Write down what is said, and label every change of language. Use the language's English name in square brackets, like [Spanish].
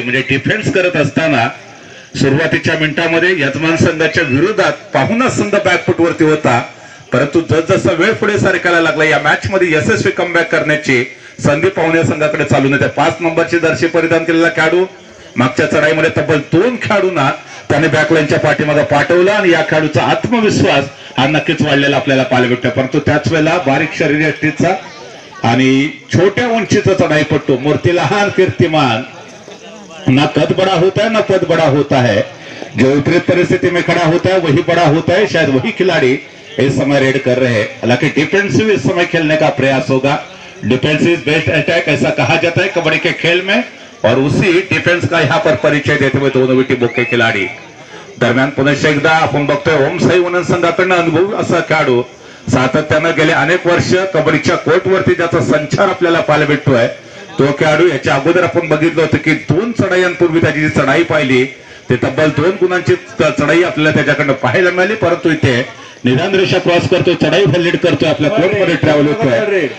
[Marathi] म्हणजे डिफेन्स करत असताना सुरुवातीच्या मिनिटांमध्ये यजमान संघाच्या विरोधात पाहुणा संघ बॅकफुटवरती होता, परंतु जसजसा वेळ पुढे सरकायला लागला या मॅच मध्ये यशस्वी कमबॅक करण्याची संधी पाहुण्या संघाकडे चालून येते. 5 नंबरची जर्सी परिधान केलेला खेळाडू मागच्या चढाईमध्ये तब्बल 2 खेळाडूंना त्याने बॅकलाईनच्या पाठीमागे पाठवलं, आणि या खेळाडूचा आत्मविश्वास हा नक्कीच वाढलेला आपल्याला पाहायला भेटतो. परंतु त्याच वेळेला बारीक शरीरयष्टीचा आणि छोट्या उंचीचा चढाईपट्टू, मूर्ती लहान कीर्तिमान, [Hindi] ना कद बड़ा होता है ना पद बड़ा होता है, जो विपरीत परिस्थिति में खड़ा होता है वही बड़ा होता है. शायद वही खिलाड़ी इस समय रेड कर रहे हैं. हालांकि डिफेंसिव इस समय खेलने का प्रयास होगा. डिफेंसिव बेस्ट अटैक ऐसा कहा जाता है कबड्डी के खेल में, और उसी डिफेंस का यहाँ पर परिचय देते हुए दोनों टीमों के खिलाड़ी. [Marathi] दरम्यान पुन्हा एकदा आपण बघतोय ओमसाई वनन संघाकडनं अनुभवी असा खेळाडू, सातत्यानं गेले अनेक वर्ष कबड्डीच्या कोर्टवरती ज्याचा संचार आपल्याला पाहायला भेटतोय तो खेळाडू. याच्या अगोदर आपण बघितलं होतं की 2 चढाईयांपूर्वी त्याची जी चढाई पाहिली ते तब्बल 2 गुणांची चढाई आपल्याला त्याच्याकडनं पाहायला मिळाली, परंतु इथे निदान रेषा क्रॉस करतोय, चढाई व्हॅलिड करतोय, आपल्या कोर्टमध्ये ट्रॅव्हल होतोय.